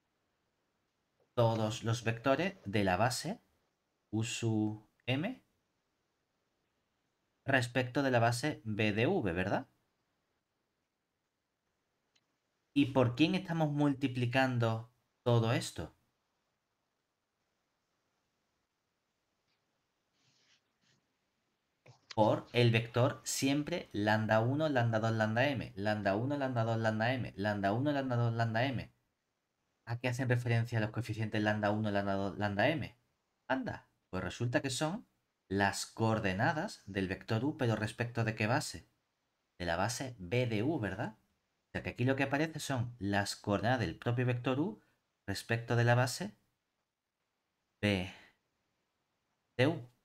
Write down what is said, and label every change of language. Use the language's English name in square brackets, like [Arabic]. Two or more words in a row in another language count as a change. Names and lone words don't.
[Spanish] Todos los vectores de la base U sub M respecto de la base B de V, ¿verdad? ¿Y por quién estamos multiplicando todo esto? Por el vector siempre lambda 1, lambda 2, lambda m. Lambda 1, lambda 2, lambda m. Lambda 1, lambda 2, lambda m. ¿A qué hacen referencia los coeficientes lambda 1, lambda 2, lambda m? Anda, pues resulta que son las coordenadas del vector u, pero respecto de qué base? De la base b de u, ¿verdad? O sea que aquí lo que aparece son las coordenadas del propio vector u respecto de la base b de u.